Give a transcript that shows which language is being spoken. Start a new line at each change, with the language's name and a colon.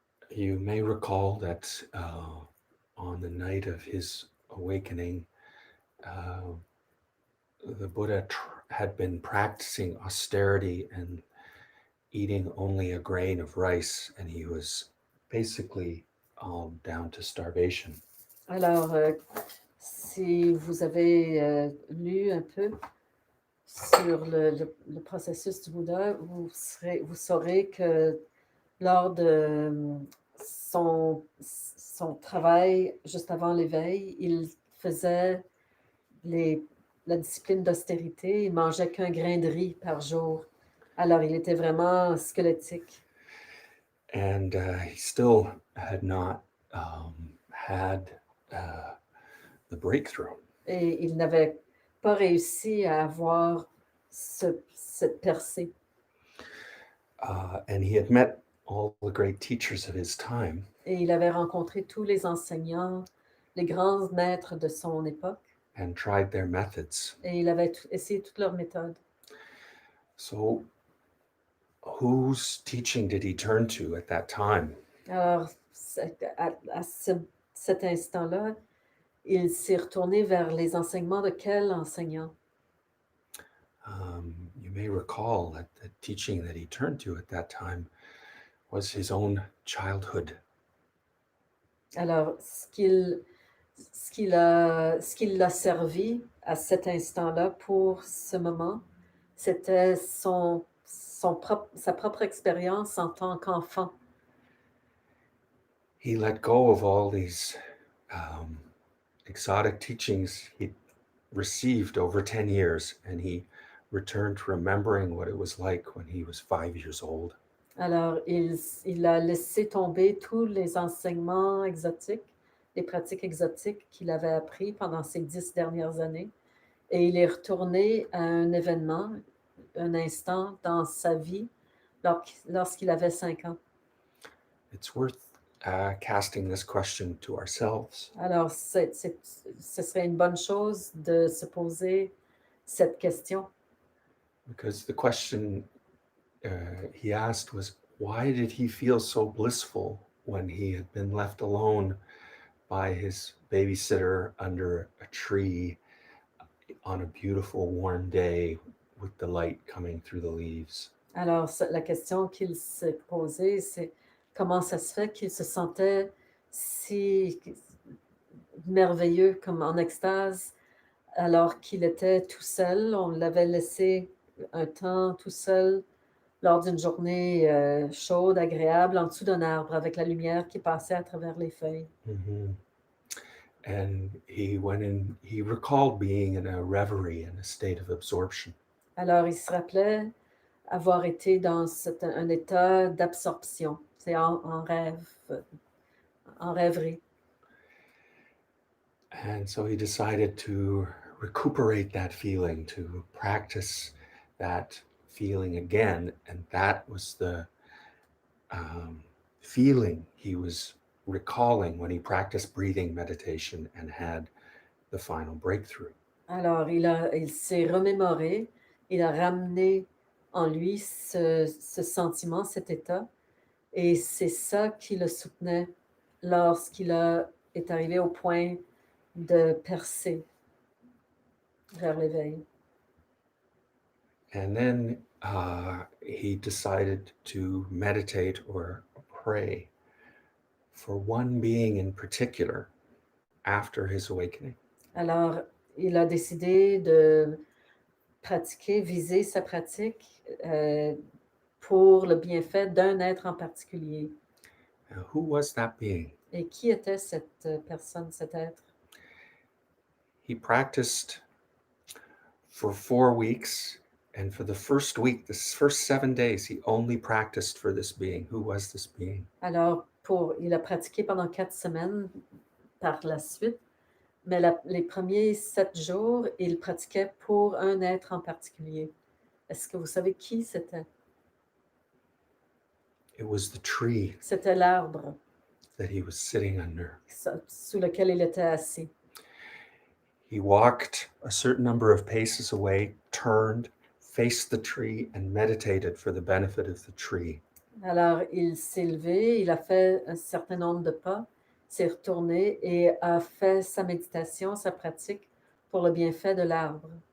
English: You may recall that on the night of his awakening, the Buddha had been practicing austerity and eating only a grain of rice, and he was basically down to starvation.
French: Alors, si vous avez lu un peu sur le processus du Bouddha, vous saurez que lors de son travail juste avant l'éveil, il faisait la discipline d'austérité, il mangeait qu'un grain de riz par jour. Alors, il était vraiment squelettique.
English: And he still had not had the breakthrough.
French: Et il n'avait pas réussi à avoir cette percée.
English: And he had met all the great teachers of his time.
French: Et il avait rencontré tous les enseignants, les grands maîtres de son époque.
English: And tried their methods.
French: Et il avait essayé toutes leurs méthodes.
English: So, whose teaching did he turn to at that time?
French: Alors, à cet instant-là, il s'est retourné vers les enseignements de quel enseignant?
English: You may recall that the teaching that he turned to at that time was his own childhood.
French: Alors, ce qui l'a servi à cet instant-là pour ce moment, c'était sa propre expérience en tant qu'enfant.
English: He let go of all these exotic teachings he received over 10 years, and he returned to remembering what it was like when he was 5 years old.
French: Alors, il a laissé tomber tous les enseignements exotiques, les pratiques exotiques qu'il avait appris pendant ces 10 dernières années, et il est retourné à un événement, un instant dans sa vie, lorsqu'il avait 5 ans.
English: It's worth casting this question to ourselves.
French: Alors, ce serait une bonne chose de se poser cette question.
English: Because the question he asked was, why did he feel so blissful when he had been left alone by his babysitter under a tree on a beautiful warm day with the light coming through the leaves.
French: Alors, la question qu'il s'est posée, c'est comment ça se fait qu'il se sentait si merveilleux, comme en extase, alors qu'il était tout seul. On l'avait laissé un temps tout seul lors d'une journée chaude, agréable, en dessous d'un arbre, avec la lumière qui passait à travers les feuilles. Mm-hmm.
English: And he recalled being in a reverie, in a state of absorption.
French: Alors, il se rappelait avoir été dans un état d'absorption, c'est en rêve, en rêverie.
English: And so he decided to recuperate that feeling, to practice that feeling again. And that was the feeling he was recalling when he practiced breathing meditation and had the final breakthrough.
French: Alors, il s'est remémoré, il a ramené en lui ce sentiment, cet état, et c'est ça qui le soutenait lorsqu'il est arrivé au point de percer vers l'éveil.
English: And then he decided to meditate or pray for one being in particular after his awakening.
French: Alors, il a décidé de pratiquer, viser sa pratique pour le bienfait d'un être en particulier.
English: Who was that being?
French: Et qui était cette personne, cet être?
English: He practiced for 4 weeks, and for the first week, the first 7 days, he only practiced for this being. Who was this being?
French: Alors, il a pratiqué pendant 4 semaines par la suite, mais les premiers 7 jours, il pratiquait pour un être en particulier. Est-ce que vous savez qui c'était?
English: It was the tree
French: C'était l'arbre
English: that he was sitting under.
French: sous lequel il était assis.
English: He walked a certain number of paces away, turned, faced the tree, and meditated for the benefit of the tree.
French: Alors, il s'est levé, il a fait un certain nombre de pas, s'est retourné et a fait sa méditation, sa pratique pour le bienfait de l'arbre.